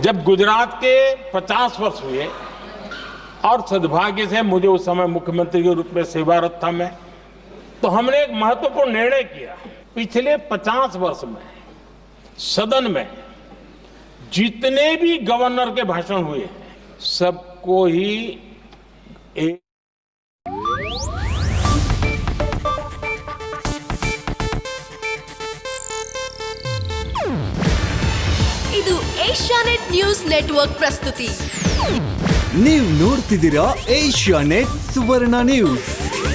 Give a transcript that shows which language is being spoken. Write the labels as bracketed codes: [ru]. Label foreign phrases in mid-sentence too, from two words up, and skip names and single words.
[hi] जब गुजरात के 50 वर्ष हुए और सद्भाग्य से मुझे उस समय मुख्यमंत्री के रूप में सेवारत था मैं, तो हमने एक महत्वपूर्ण निर्णय किया। पिछले 50 वर्ष में सदन में जितने भी गवर्नर के भाषण हुए सबको ही एक [kn] ಇದು ಏಷ್ಯಾನೆಟ್ ನ್ಯೂಸ್ ನೆಟ್ವರ್ಕ್ ಪ್ರಸ್ತುತಿ. ನೀವು ನೋಡ್ತಿದ್ದೀರಾ ಏಷ್ಯಾನೆಟ್ ಸುವರ್ಣ ನ್ಯೂಸ್.